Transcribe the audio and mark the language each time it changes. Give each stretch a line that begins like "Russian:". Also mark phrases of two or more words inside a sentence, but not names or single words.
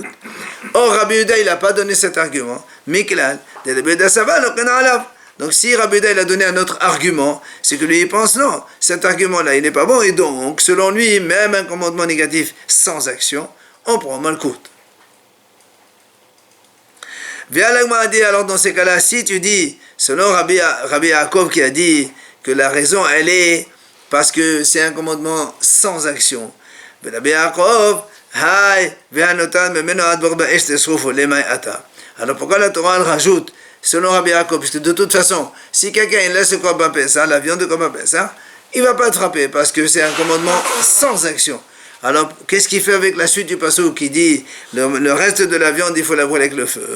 French: Or, Rabbi Yehuda, il n'a pas donné cet argument. Miklal, donc si Rabbi Yehuda, il a donné un autre argument, c'est que lui, il pense non, cet argument-là, il n'est pas bon, et donc, selon lui, même un commandement négatif sans action, on prend malkout. Viens dit, alors dans ces cas-là, si tu dis, selon Rabbi Yaakov qui a dit que la raison, elle est parce que c'est un commandement sans action. Rabbi Yaakov, Hay,
Hebrew: והנותר ממנו עד בקר באש תשרפו
Aramaic: למאי אתא.
French: Alors pourquoi la Torah elle rajoute, selon Rabbi Yaakov, puisque de toute façon, si quelqu'un il laisse le
Hebrew: קרבן פסח,
French: la viande de
Hebrew: קרבן פסח,
French: il ne va pas être frappé, parce que c'est un commandement sans action. Alors, qu'est-ce qu'il fait avec la suite du passage qui dit, le reste de la viande, il faut la brûler avec le feu.